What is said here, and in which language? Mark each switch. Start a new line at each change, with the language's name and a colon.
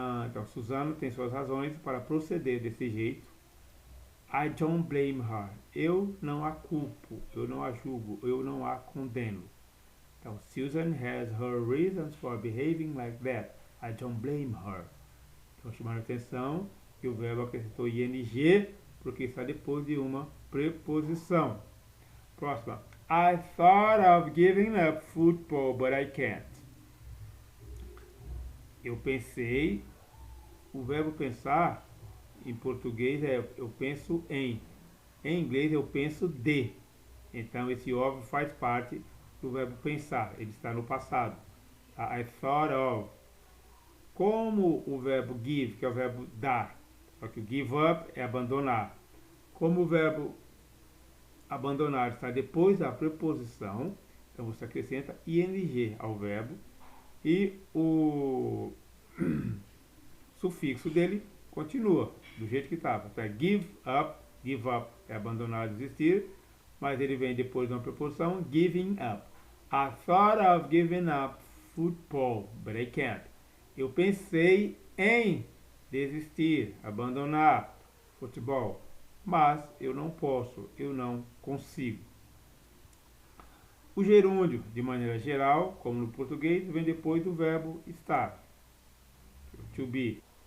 Portuguese: Então, Susana tem suas razões para proceder desse jeito.
English: I don't blame her.
Portuguese: Eu não a culpo, eu não a julgo, eu não a condeno.
English: Então, Susan has her reasons for behaving like that. I don't blame her.
Portuguese: Então, chamando a atenção que o verbo acrescentou ing porque está depois de uma preposição. Próxima.
English: I thought of giving up football, but I can't.
Portuguese: Eu pensei, o verbo pensar, em português é eu penso em. Em inglês eu penso de. Então esse of faz parte do verbo pensar, ele está no passado. I thought of. Como o verbo give, que é o verbo dar, só que o give up é abandonar. Como o verbo abandonar está depois da preposição, então você acrescenta ing ao verbo e o sufixo dele continua do jeito que estava. Então é give up é abandonar, desistir, mas ele vem depois de uma preposição, giving up.
English: I thought of giving up football, but I can't.
Portuguese: Eu pensei em desistir, abandonar futebol, mas eu não posso, eu não consigo. O gerúndio, de maneira geral, como no português, vem depois do verbo estar, to be.